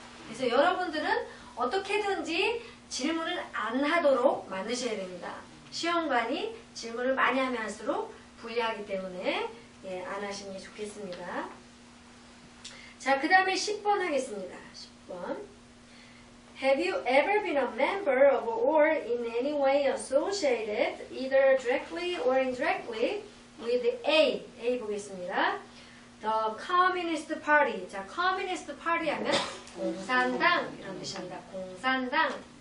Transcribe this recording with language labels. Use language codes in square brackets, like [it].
[ko] 그래서 여러분들은 어떻게든지 질문을 안 하도록 만드셔야 됩니다. 시험관이 질문을 많이 하면 할수록 불리하기 때문에 안 하시는 게 좋겠습니다. 자, 그 다음에 10번 하겠습니다. 10번. [en] Have you ever been a member of or in any way associated either directly or indirectly with A? [ko] A 보겠습니다. [en] The Communist Party. [ko] 자, Communist Party 하면 공산당 이런 뜻입니다. 공산당.